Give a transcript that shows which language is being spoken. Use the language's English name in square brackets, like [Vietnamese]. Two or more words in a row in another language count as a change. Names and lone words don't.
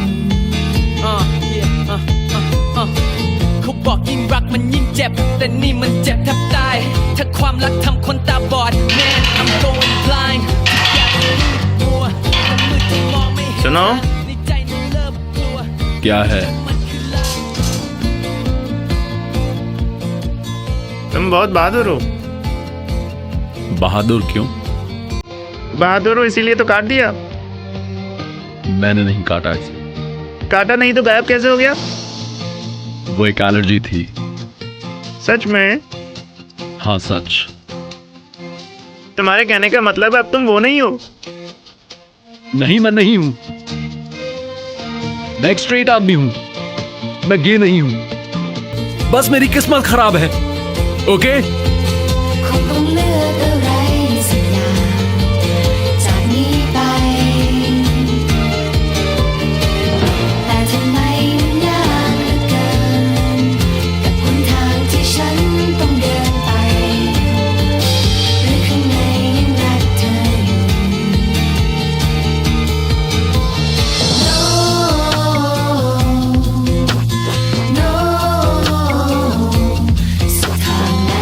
[Thai] เขาบอกยิ่งรักมันยิ่งเจ็บ แต่นี่มันเจ็บแทบตาย ถ้าความรักทำคนตาบอด [English] Man I'm going blind [Thai] ทุกอย่างมันมืดมัวมันมืดจนมองไม่เห็น [Hindi] सुनो [Thai] ในใจนั้นเริ่มกลัว [Hindi] क्या है? तुम बहुत बहादुर हो। बहादुर क्यों? बहादुर हो इसीलिए तो काट दिया। मैंने नहीं काटा इसे। काटा नहीं तो गायब कैसे हो गया? वो एक एलर्जी थी। सच में? हाँ सच। तुम्हारे कहने का मतलब अब तुम वो नहीं हो। नहीं, मैं नहीं हूं। मैं एक स्ट्रेट आदमी हूं। मैं गे नहीं हूं। बस मेरी किस्मत खराब है। ओके? [Thai] คงต้องเลือกอะไรสักอย่าง จากนี้ไป แต่ทำไมมันยากเหลือเกิน กับหนทางที่ฉันต้องเดินไป หรือข้างในยังรักเธออยู่ [English] No No [Thai] สุดทางแล้ว